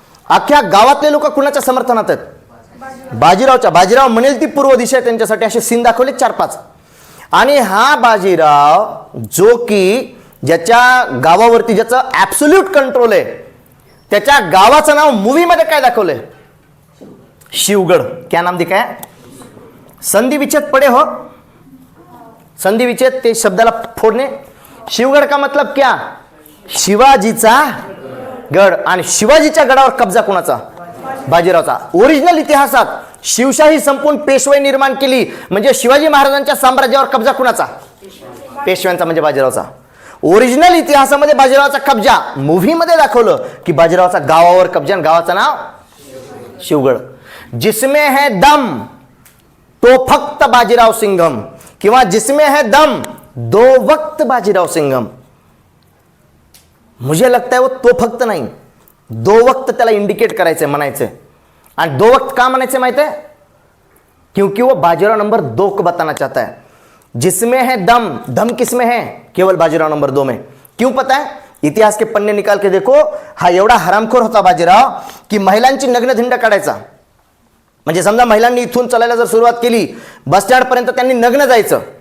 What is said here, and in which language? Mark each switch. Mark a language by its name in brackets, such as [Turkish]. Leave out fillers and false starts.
[Marathi] अख्ख्या गावातले लोक कुणाच्या समर्थनात आहेत? बाजीरावच्या। बाजीराव म्हणेल ती पूर्व दिशा आहे त्यांच्यासाठी, असे सीन दाखवले 4-5। आणि हा बाजीराव जो की ज्याच्या गावावरती ज्याचं ॲब्सोल्यूट कंट्रोल आहे, त्याच्या गावाचं नाव मूवी मध्ये काय दाखवलंय? [Hindi] शिवगड। क्या नाम दिखाया? संधि विच्छेद पड़े हो, संधि विच्छेद [Marathi] ते शब्दाला फोडणे। [Hindi] शिवगड का मतलब क्या? [Marathi] शिवाजीचा गड। आणि शिवाजीच्या गडावर कब्जा कोणाचा? बाजीरावचा। ओरिजिनल इतिहासात शिवशाही संपून पेशवाई निर्माण केली म्हणजे शिवाजी महाराजांच्या साम्राज्यावर कब्जा कोणाचा? पेशव्यांचा, म्हणजे बाजीरावचा। ओरिजिनल इतिहासामध्ये बाजीरावचा कब्जा, मूव्ही मध्ये दाखवलं की बाजीरावचा गावावर कब्जा, आणि गावाचं नाव शिवगड। [Hindi] जिसमें है दम तो [Marathi] फक्त [Hindi] बाजीराव सिंघम, [Marathi] किंवा [Hindi] जिसमें है दम दो वक्त बाजीराव सिंघम। मुझे लगता है वो तो [Marathi] फक्त नाही, [Hindi] दो वक्त [Marathi] त्याला इंडिकेट करायचंय, म्हणायचंय। आणि [Hindi] दो वक्त [Marathi] का म्हणायचंय माहित है? [Hindi] क्योंकि वो बाजीराव नंबर 2 को बताना चाहता है। जिसमें है दम, दम किसमें है? केवल बाजीराव नंबर 2 में। क्यों पता है? इतिहास के पन्ने निकाल के देखो। [Marathi] हा एवढा हरामखोर होता बाजीराव की महिलांची नग्न धिंड काढायचा। म्हणजे समजा महिलांनी इथून चालायला जर सुरुवात केली बस स्टँड पर्यंत त्यांनी नग्न जायचं।